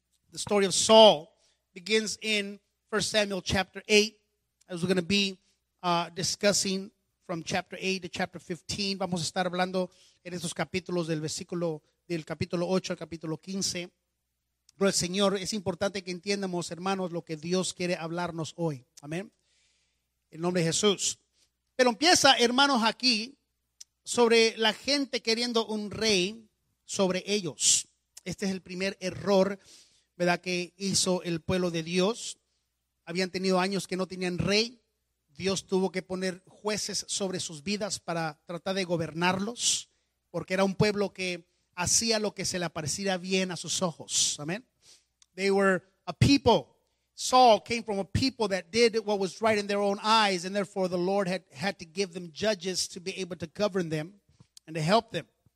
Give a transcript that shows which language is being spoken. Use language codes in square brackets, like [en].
[en] The story of Saul begins in 1 Samuel chapter 8. As we're going to be discussing from chapter 8 to chapter 15. [es] Vamos a estar hablando en esos capítulos del versículo del capítulo 8 al capítulo 15. Pero el Señor, es importante que entiendamos, hermanos, lo que Dios quiere hablarnos hoy. Amén. En el nombre de Jesús. Pero empieza, hermanos, aquí sobre la gente queriendo un rey sobre ellos. Este es el primer error, ¿verdad?, que hizo el pueblo de Dios. Habían tenido años que no tenían rey. Dios tuvo que poner jueces sobre sus vidas para tratar de gobernarlos, porque era un pueblo que hacía lo que se le pareciera bien a sus ojos. [en] Amén. They were a people. Saul came from a people that did what was right in their own eyes, and therefore the Lord had to give them judges to be able to govern them and to help them.